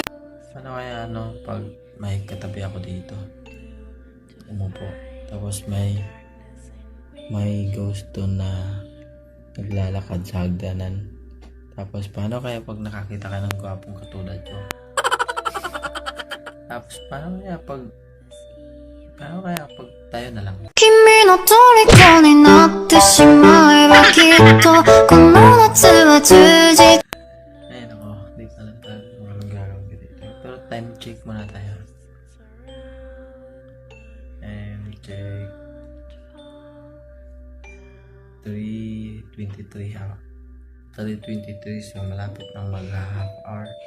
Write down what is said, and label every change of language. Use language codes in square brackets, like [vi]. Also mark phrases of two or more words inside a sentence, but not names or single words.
[tl] Paano kaya pag may katabi ako dito, umupo, tapos may may ghost doon na naglalakad sa hagdanan. Tapos paano kaya pag nakakita ka ng gwapong katulad ko? Tapos paano kaya pag tayo na lang? [ja] 君の虜になってしまえばきっとこの夏は充実 [tl] Ayun ako, di ko alam tayo kung anong gagawin ko dito. Pero [en] time check [tl] muna tayo. [en] Time check. [tl] 3:23 ha. 3:23, so malapit ng mag- [en] half hour.